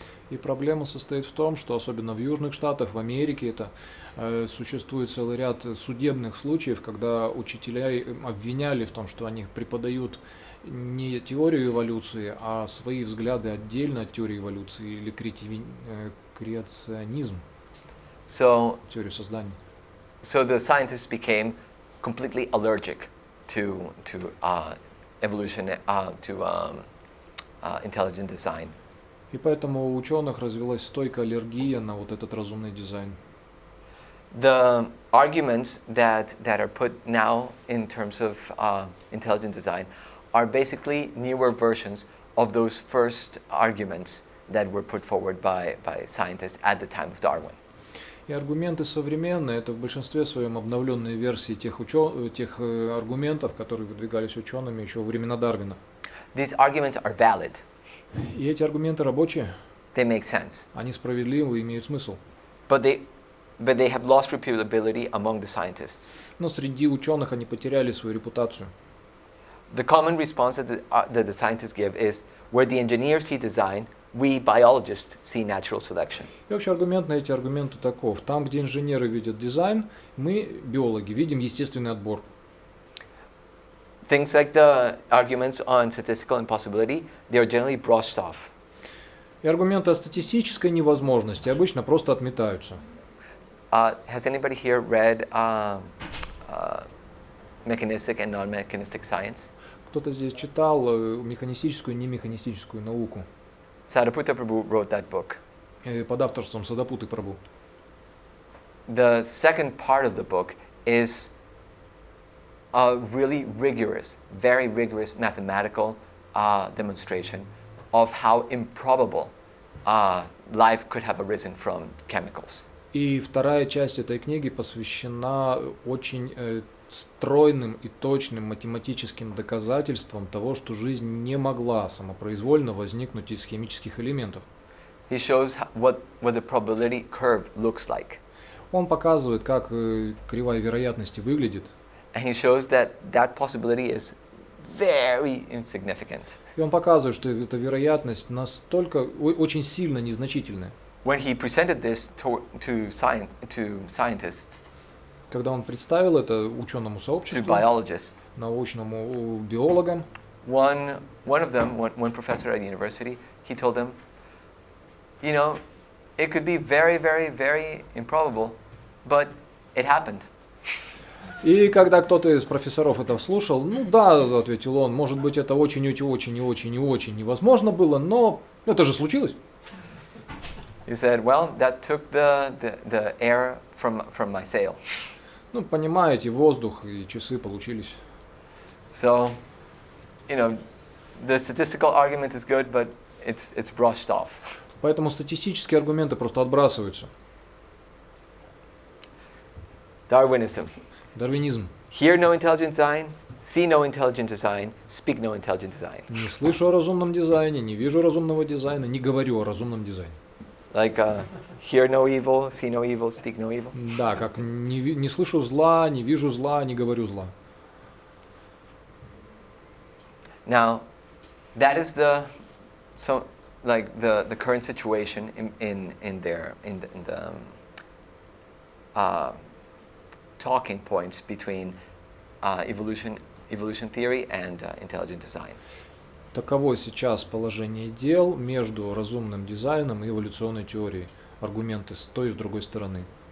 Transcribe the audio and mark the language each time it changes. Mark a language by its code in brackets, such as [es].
[ru] И проблема состоит в том, что особенно в Южных Штатах, в Америке, существует целый ряд судебных случаев, когда учителя обвиняли в том, что они преподают не теорию эволюции, а свои взгляды отдельно от теории эволюции или креационизм, теорию создания. [en] So the scientists became completely allergic to evolution, to intelligent design. [ru] И поэтому у ученых развилась стойкая аллергия на вот этот разумный дизайн. [en] The arguments that are put now in terms of intelligent design are basically newer versions of those first arguments that were put forward by scientists at the time of Darwin. [ru] И аргументы современные – это в большинстве своем обновленные версии тех аргументов, которые выдвигались учеными еще во времена Дарвина. [en] These arguments are valid. [ru] И эти аргументы рабочие. [en] They make sense. [ru] Они справедливы и имеют смысл. [en] But they have lost reputability among the scientists. [ru] Но среди ученых они потеряли свою репутацию. [en] The common response that the scientists give is, where the engineers see design, we biologists see natural selection. [ru] И вообще аргумент на эти аргументы таков. Там, где инженеры видят дизайн, мы, биологи, видим естественный отбор. [en] Things like the arguments on statistical impossibility, they are generally brushed off. [ru] И аргументы о статистической невозможности обычно просто отметаются. [en] Has anybody here read mechanistic and non-mechanistic science? [ru] Кто-то здесь читал механистическую и немеханистическую науку [en] Sariputta Prabhu wrote that book. [ru] под авторством Садапуты Прабху. [en] The second part of the book is a really rigorous, very rigorous mathematical demonstration of how improbable life could have arisen from chemicals. [ru] И вторая часть этой книги посвящена очень стройным и точным математическим доказательствам того, что жизнь не могла самопроизвольно возникнуть из химических элементов. [en] He shows what the probability curve looks like. [ru] Он показывает, как кривая вероятности выглядит. [en] And he shows that possibility is very insignificant. [ru] И он показывает, что эта вероятность настолько очень сильно незначительная. [en] When he presented this to scientists, [ru] когда он представил это ученому сообществу, [en] to biologists, [ru] научному биологам, [en] one of them, one professor at the university, he told them, you know, it could be very, very, very improbable, but it happened. [ru] И когда кто-то из профессоров это слушал, ну да, ответил он, может быть это очень невозможно было, но это же случилось. [en] He said, well, that took the air from my sail. [ru] Ну, понимаете, воздух и часы получились. [en] So, you know, the statistical argument is good, but it's brushed off. [ru] Поэтому статистические аргументы просто отбрасываются. [en] Darwinism. [ru] Дарвинизм. [en] Hear no intelligent design, see no intelligent design, speak no intelligent design. [ru] Не слышу о разумном дизайне, не вижу разумного дизайна, не говорю о разумном дизайне. [en] Like hear no evil, see no evil, speak no evil. [ru] Да, как не слышу зла, не вижу зла, не говорю зла. [en] Now, that is the current situation in the talking points between evolution theory and intelligent design. [ru] Таково сейчас положение дел между разумным дизайном и эволюционной теорией. Аргументы с той и с другой стороны.